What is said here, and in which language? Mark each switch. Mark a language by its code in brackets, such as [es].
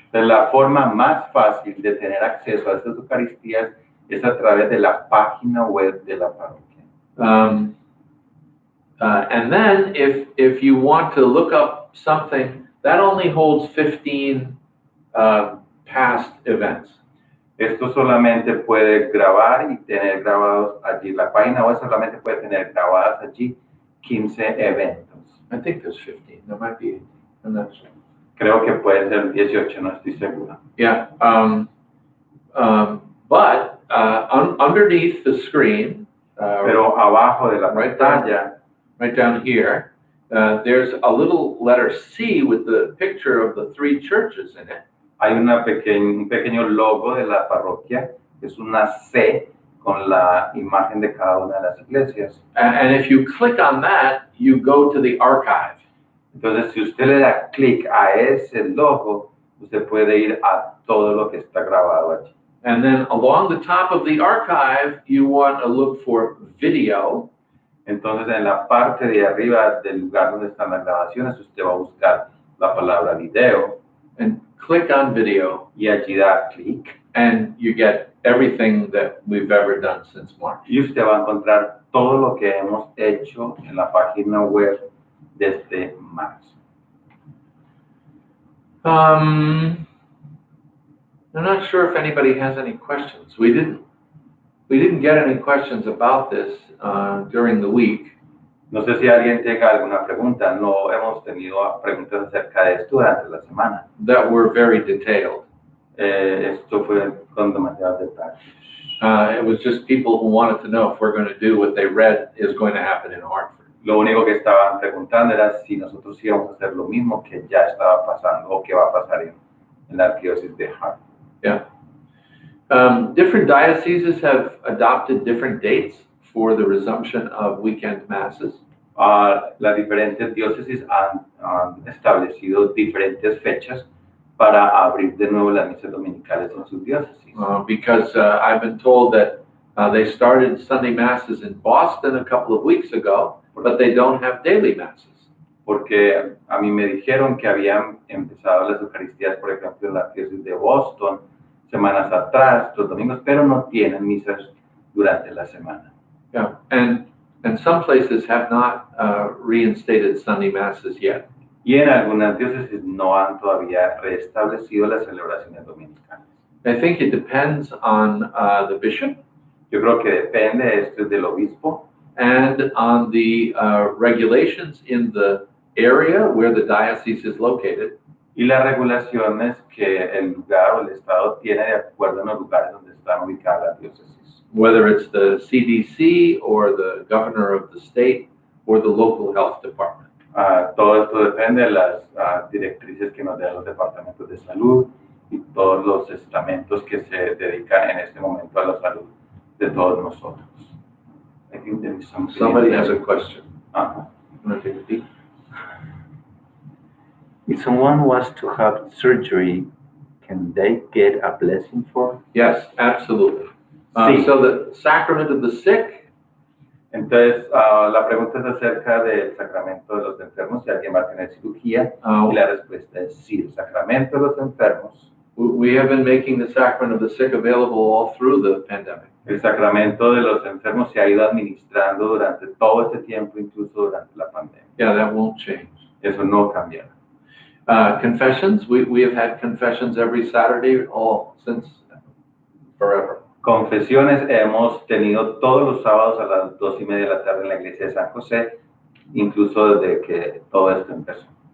[es] La forma más fácil de tener acceso a estas Eucaristías es a través de la página web de la parroquia. [en] And then if you want to look up something, that only holds 15 past events. [es] Esto solamente puede grabar y tener grabados allí. La página web solamente puede tener grabadas allí 15 eventos. [en] I think there's 15. There might be 18. I'm not sure. [es] Creo que puede ser 18, no estoy seguro. [en] Yeah. But underneath the screen, [es] Pero abajo de la [en] right [es] pantalla, [en] right down here, there's a little letter C with the picture of the 3 churches in it. [es] hay un pequeño logo de la parroquia, que es una C con la imagen de cada una de las iglesias. [en] And if you click on that, you go to the archive. [es] Entonces, si usted le da clic a ese logo, usted puede ir a todo lo que está grabado allí. [en] And then along the top of the archive, you want to look for video. [es] Entonces, en la parte de arriba del lugar donde están las grabaciones, usted va a buscar la palabra video. [en] And click on video. [es] Y allí da clic. [en] And you get everything that we've ever done since March. [es] Y usted va a encontrar todo lo que hemos hecho en la página web desde marzo. [en] I'm not sure if anybody has any questions. We didn't get any questions about this during the week. [es] No sé si alguien tenga alguna pregunta. No hemos tenido preguntas acerca de esto durante la semana. [en] That were very detailed. [es] Esto fue con demasiados detalles. [en] It was just people who wanted to know if we're going to do what they read is going to happen in Hartford. [es] Lo único que estaban preguntando era si nosotros íbamos a hacer lo mismo que ya estaba pasando o que va a pasar en la arquidiócesis de Hartford. [en] Yeah. Different dioceses have adopted different dates for the resumption of weekend masses. [es] Las diferentes diócesis han establecido diferentes fechas para abrir de nuevo las misas dominicales en sus diócesis. [en] Because I've been told that they started Sunday masses in Boston a couple of weeks ago, but they don't have daily masses. [es] Porque a mí me dijeron que habían empezado las Eucaristías, por ejemplo, en la diócesis de Boston, semanas atrás, los domingos, pero no tienen misas durante la semana. [en] Yeah, and some places have not reinstated Sunday masses yet. [es] Y en algunas diócesis no han todavía restablecido las celebraciones dominicales. [en] I think it depends on the bishop. [es] Yo creo que depende esto del obispo. [en] And on the regulations in the area where the diocese is located. [es] Y las regulaciones que el lugar o el estado tiene de acuerdo en los lugares donde están ubicadas las diócesis. [en] Whether it's the CDC or the governor of the state or the local health department. [es] Todo esto depende de las directrices que nos dan los departamentos de salud y todos los estamentos que se dedican en este momento a la salud de todos nosotros. [en] I think there is Somebody has a question. Uh-huh. Want to take a peek? If someone was to have surgery, can they get a blessing for? Yes, absolutely. [es] Sí. [en] So the sacrament of the sick. [es] Entonces, la pregunta es acerca del sacramento de los enfermos, si alguien va a tener cirugía, y la respuesta es sí, el sacramento de los enfermos. [en] We have been making the sacrament of the sick available all through the pandemic. [es] El sacramento de los enfermos se ha ido administrando durante todo este tiempo, incluso durante la pandemia. [en] Yeah, that won't change. [es] Eso no cambiará. [en] Confessions, we have had confessions every Saturday all since forever. [es] Confesiones hemos tenido todos los sábados a las 2:30 de la tarde en la iglesia de San José, incluso desde que todo esto empezó.